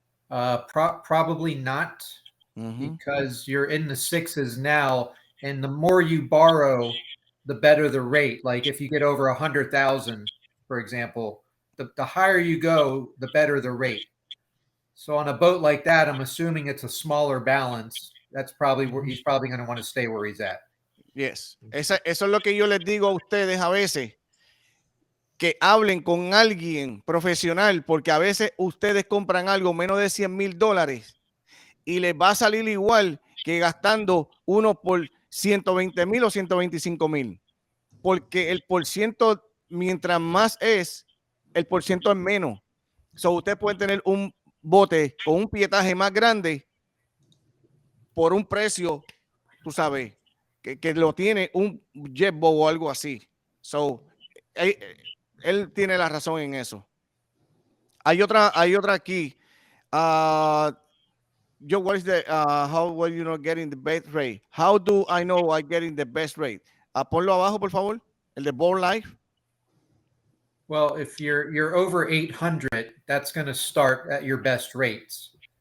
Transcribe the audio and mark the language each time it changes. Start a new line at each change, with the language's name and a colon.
English: Probably not, because you're in the sixes now, and the more you borrow, the better the rate. Like if you get over 100,000, for example, the higher you go, the better the rate. So on a boat like that, I'm assuming it's a smaller balance. That's probably where he's probably going to want to stay where he's at. Yes.
Spanish: Eso es lo que yo les digo a ustedes a veces, que hablen con alguien profesional, porque a veces ustedes compran algo menos de $100,000 y les va a salir igual que gastando uno por 120,000 o 125,000, porque el porciento, mientras más es, el porciento es menos. So, ustedes pueden tener un bote con un pietaje más grande por un precio, tú sabes, que lo tiene un jetboat o algo así. So, él tiene la razón en eso. Hay otra aquí.
English: Joe, what is the how were you not getting the best rate? How do I know I'm getting the best rate?
Spanish: Ponlo abajo, por favor. El de Bold Life.
English: Well, if you're over 800, that's going to start at your best rates.